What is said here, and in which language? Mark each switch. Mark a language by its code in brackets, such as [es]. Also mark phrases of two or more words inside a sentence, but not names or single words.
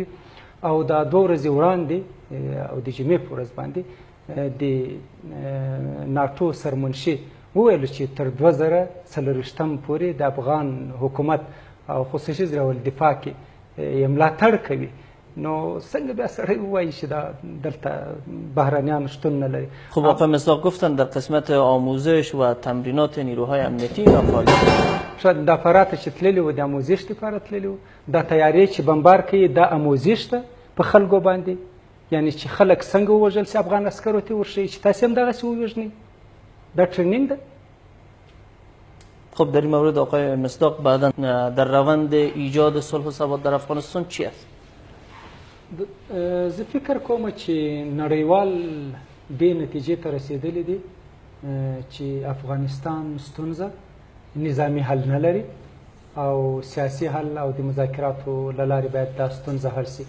[ps] او دا 2 ورځې وړاندې او د جمعې په ورځ باندې د ناټو سرمنشي وویل چې تر 2024 پورې د افغان حکومت او خصوصي ډول دفاع کې ملاتړ کوي. نو څنګه بیا سړی ووایي چې دا دلته بهرانیان شتون نه لري؟ [fa] خب آقای مصداق گفتن در قسمت آموزش و تمرینات نیروهای امنیتی اینا فعالیت [ps] شاید دا فرات چې تللی و د آموزش لپاره تللی و، دا تیاری چې بمبار کوي دا آموزش ده په خلکو باندې، یعنی چې خلک څنګه ووژل سي افغان عسکرو ته ورشي چې تاسې هم دغسې ووژنئ، دا ټرینینګ ده. [fa] خب در این مورد آقای مصداق بعدا در روند ایجاد صلح و ثبات در افغانستان چی است؟ [ps] زه فکر کوم چې نړیوال دې نتیجې ته رسېدلی دي چې افغانستان ستونزه نظامی حل نه لري او سیاسي حل او د مذاکراتو له لارې باید دا ستونزه حل سي.